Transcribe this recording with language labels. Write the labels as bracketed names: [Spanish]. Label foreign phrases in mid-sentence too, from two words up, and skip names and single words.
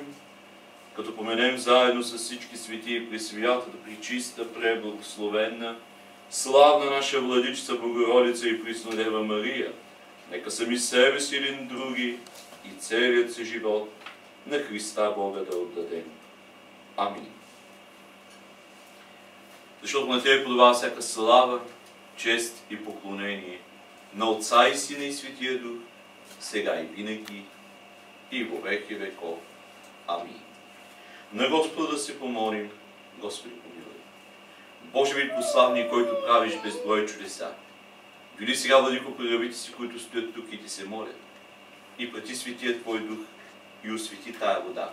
[Bulgarian] Като поменем заедно с всички свети и пресвятата, пречиста, преблагословенна, славна наша Владичица Богородица и Преснодева Мария, нека сами себе си един други и целият си живот на Христа Бога да отдадем. Амин. Защото на Тебе подава всяка слава, чест и поклонение на Отца и Сина и Светия Дух, сега и винаги и [Church Slavic] во веки веков. [Bulgarian] Амин. На Господа да се помолим. Господи, помилуй. Боже великославни, който правиш безброй чудеса, види сега, Владико, при рабите си, които стоят тук и Ти се молят, и прати Светия Твой Дух и освети тая вода.